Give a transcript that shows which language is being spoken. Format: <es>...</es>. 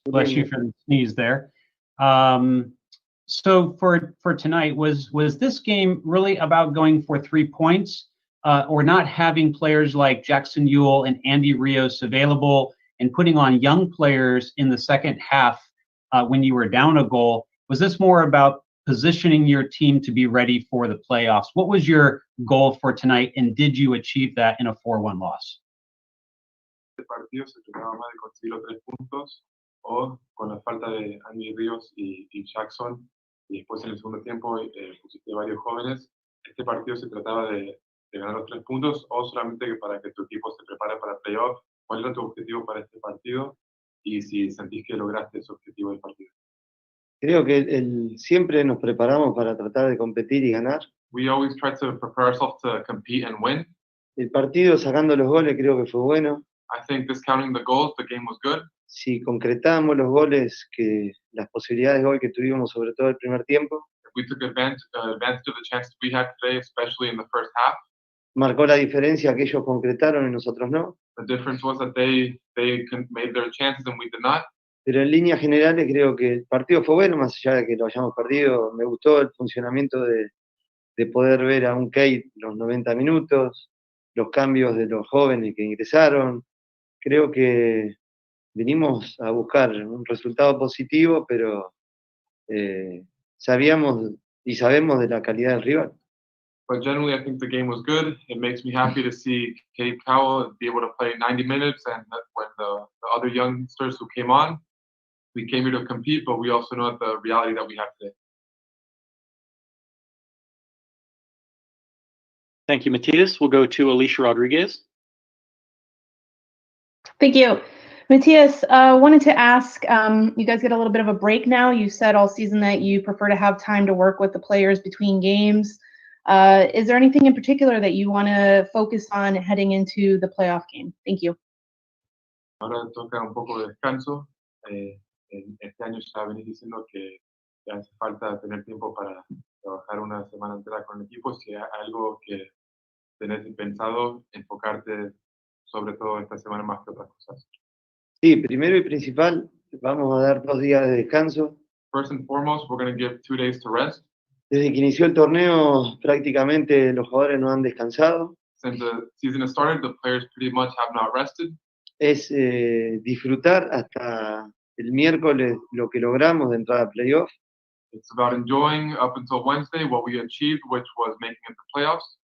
<en>Bless you for the sneeze there. So for tonight, was this game really about going for 3 points or not having players like Jackson Ewell and Andy Rios available and putting on young players in the second half when you were down a goal? Was this more about positioning your team to be ready for the playoffs? What was your goal for tonight, and did you achieve that in a 4-1 loss?</en> <es>Este partido se trataba más de conseguir los 3 puntos o con la falta de Andy Ríos y Jackson, y después en el segundo tiempo pusiste varios jóvenes. Este partido se trataba de ganar los 3 puntos o solamente para que tu equipo se prepare para playoff. ¿Cuál era tu objetivo para este partido? Y si sentís que lograste ese objetivo del partido. Creo que siempre nos preparamos para tratar de competir y ganar.</es> <en>We always try to prepare ourselves to compete and win.</en> <es>El partido sacando los goles creo que fue bueno.</es> <en>I think discounting the goals, the game was good.</en> <es>Si concretamos los goles, las posibilidades de gol que tuvimos, sobre todo el primer tiempo,</es> <en>If we took advantage of the chances we had today, especially in the first half,</en> <es>marcó la diferencia que ellos concretaron y nosotros no.</es> <en>the difference was that they made their chances and we did not.</en> <es>Pero en líneas generales creo que el partido fue bueno, más allá de que lo hayamos perdido. Me gustó el funcionamiento de poder ver a un Kate los 90 minutos, los cambios de los jóvenes que ingresaron. Creo que vinimos a buscar un resultado positivo, pero sabíamos y sabemos de la calidad del rival.</es> <en>But generally, I think the game was good. It makes me happy to see Kate Cowell be able to play 90 minutes, and when the other youngsters who came on, we came here to compete, but we also know the reality that we have today. Thank you, Matías. We'll go to Alicia Rodriguez. Thank you. Matías, wanted to ask, you guys get a little bit of a break now. You said all season that you prefer to have time to work with the players between games. Is there anything in particular that you want to focus on heading into the playoff game? Thank you.</en> <es>Ahora toca un poco de descanso. Este año ya venís diciendo que hace falta tener tiempo para trabajar una semana entera con el equipo. Si hay algo que tenés pensado, enfocarte sobre todo esta semana más que otras cosas. Sí, primero y principal, vamos a dar 2 días de descanso.</es> <en>First and foremost, we're going to give 2 days to rest.</en> <es>Desde que inició el torneo, prácticamente los jugadores no han descansado.</es> <en>Since the season has started, the players pretty much have not rested.</en> <es>Es disfrutar hasta el miércoles lo que logramos de entrar a playoff,</es> <en>It's about enjoying up until Wednesday what we achieved, which was making it to playoffs,</en>